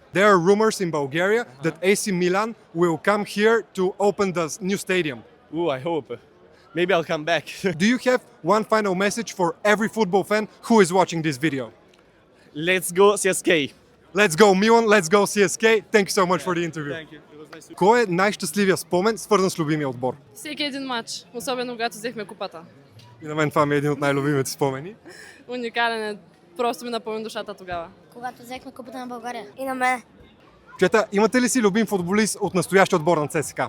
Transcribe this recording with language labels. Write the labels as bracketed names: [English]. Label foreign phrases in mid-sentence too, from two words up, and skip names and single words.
[English] There are rumors in Bulgaria that AC Milan will come here to open the new stadium. Ooh, I hope. Maybe I'll come back. Do you have one final message for every football fan who is watching this video? Let's go CSK. Let's go Milan, let's go CSK. Thank you so much for the interview. Thank you. It was nice to... [Bulgarian] Кой е най-щастливия спомен, свързан с любимия отбор? Всеки един матч, особено когато взехме купата. И на мен това ми е един от най-любимите спомени. Уникален е, просто ми напълни душата тогава. Когато взехме купата на България. И на мен. Чета, имате ли си любим футболист от настоящия отбор на ЦСКА?